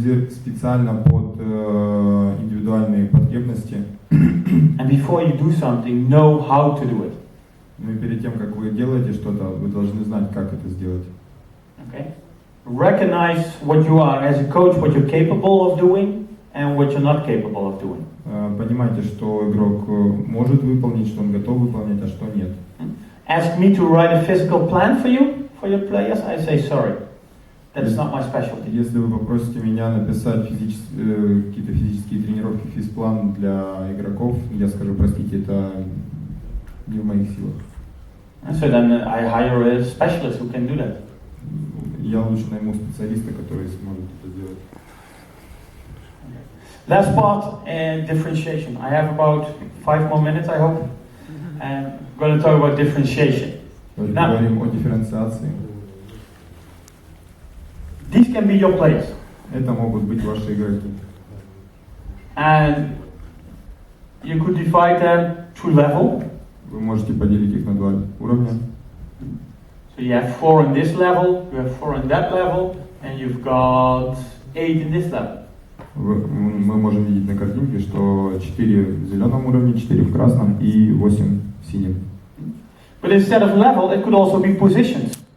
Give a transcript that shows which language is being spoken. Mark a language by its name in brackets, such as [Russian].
[Russian] Специально под индивидуальные потребности. [English] And before you do something, know how to do it. [Russian] Ну и перед тем, как вы делаете что-то, вы должны знать, как это сделать. [English] Okay. Recognize what you are as a coach, what you're capable of doing, and what you're not capable of doing. [Russian] Понимайте, что игрок может выполнить, что он готов выполнять, а что нет. [English] Ask me to write a physical plan for you, for your players. I say sorry. That's not my specialty. [Russian] Если вы попросите меня написать какие-то физические тренировки, физплан для игроков, я скажу, простите, это не в моих силах. [English] So then I hire a specialist who can do that. [Russian] Я лучше найму специалиста, который сможет это сделать. [English] Last part, differentiation. I have about 5 more minutes, I hope. And I'm going to talk about differentiation. [Russian] Говорим о дифференциации. [English] These can be your players. [Russian] Это могут быть ваши игроки. [English] And you could divide them through level. [Russian] Вы можете поделить их на два уровня. [English] So you have 4 in this level, you have 4 in that level, and you've got 8 in this level. [Russian] Мы можем видеть на картинке, что 4 в зеленом уровне, 4 в красном и 8 в синем. [English] But instead of level, it could also be positions.